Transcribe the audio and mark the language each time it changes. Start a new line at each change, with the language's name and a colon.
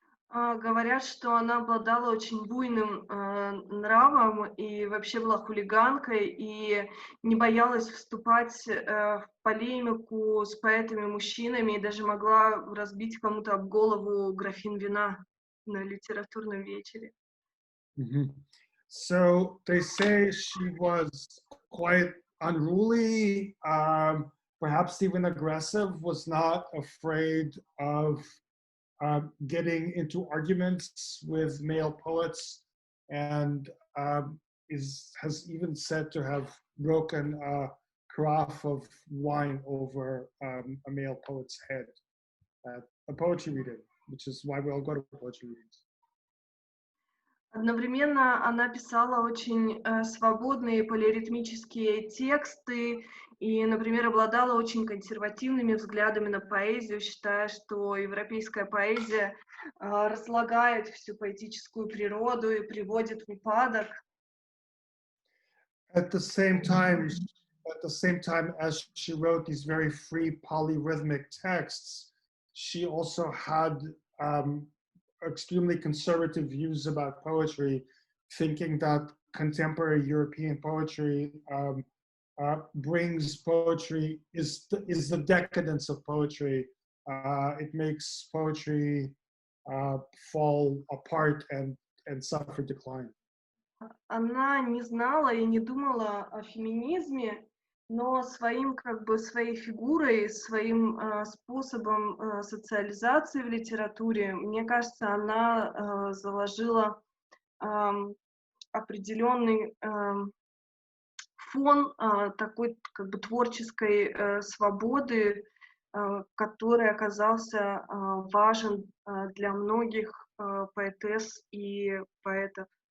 Russian: Говорят, что она обладала очень буйным нравом и вообще была хулиганкой и не боялась вступать в полемику с поэтами-мужчинами и даже могла разбить кому-то об голову графин вина на литературном вечере. Mm-hmm.
English: So they say she was quite unruly, perhaps even aggressive, was not afraid of getting into arguments with male poets, and has even said to have broken a carafe of wine over a male poet's head at a poetry reading, which is why we all go to poetry readings.
Russian: Одновременно она писала очень свободные полиритмические тексты и, например, обладала очень консервативными взглядами на поэзию, считая, что европейская поэзия разлагает всю поэтическую природу и приводит в упадок.
English: At the same time as she wrote these very free polyrhythmic texts, she also had extremely conservative views about poetry, thinking that contemporary European poetry brings poetry, is the decadence of poetry. It makes poetry fall apart and suffer decline.
Russian: Она не знала и не думала о феминизме, но своей фигурой, своим способом социализации в литературе, мне кажется, она заложила определенный фон такой как бы творческой свободы, который оказался важен для многих поэтесс и поэтов.